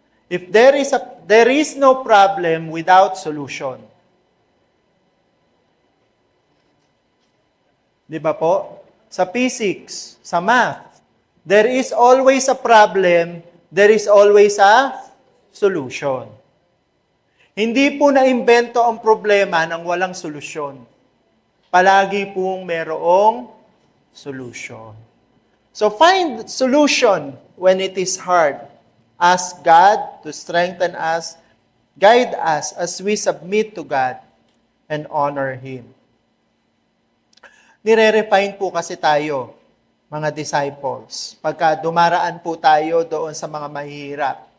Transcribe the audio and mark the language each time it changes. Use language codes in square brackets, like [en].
[en] If there is no problem without solution. [tl] Di ba po? Sa physics, sa math, [en] there is always a problem, there is always a solution. [tl] Hindi po na-imbento ang problema ng walang solusyon. Palagi pong merong solution. [en] So find solution when it is hard. Ask God to strengthen us, guide us as we submit to God and honor Him. [tl] Nire-refine po kasi tayo, mga disciples, pagka dumaraan po tayo doon sa mga mahihirap.